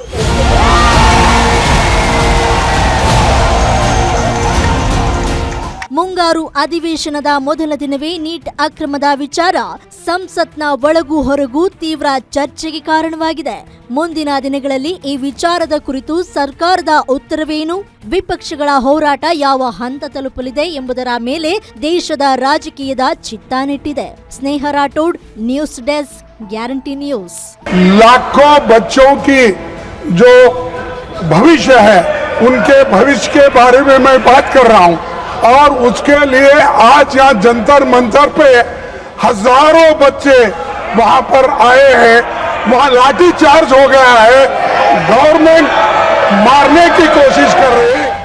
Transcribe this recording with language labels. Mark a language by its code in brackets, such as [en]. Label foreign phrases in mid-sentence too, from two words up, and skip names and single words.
[kn] ಮುಂಗಾರು ಅಧಿವೇಶನದ ಮೊದಲ ದಿನವೇ ನೀಟ್ ಅಕ್ರಮದ ವಿಚಾರ ಸಂಸತ್ನ ಒಳಗೂ ಹೊರಗೂ ತೀವ್ರ ಚರ್ಚೆಗೆ ಕಾರಣವಾಗಿದೆ. ಮುಂದಿನ ದಿನಗಳಲ್ಲಿ ಈ ವಿಚಾರದ ಕುರಿತು ಸರ್ಕಾರದ ಉತ್ತರವೇನು, ವಿಪಕ್ಷಗಳ ಹೋರಾಟ ಯಾವ ಹಂತ ತಲುಪಲಿದೆ ಎಂಬುದರ ಮೇಲೆ ದೇಶದ ರಾಜಕೀಯದ ಚಿತ್ತ ನೆಟ್ಟಿದೆ. ಸ್ನೇಹ ರಾಠೋಡ್, ನ್ಯೂಸ್ ಡೆಸ್ಕ್, ಗ್ಯಾರಂಟಿ ನ್ಯೂಸ್. [hi] लाखों बच्चों की जो भविष्य है उनके भविष्य के बारे में मैं बात कर रहा हूं और उसके लिए आज यहाँ जंतर मंतर पे हजारों बच्चे वहां पर आए हैं. वहां लाठी चार्ज हो गया है. गवर्नमेंट मारने की कोशिश कर रही है.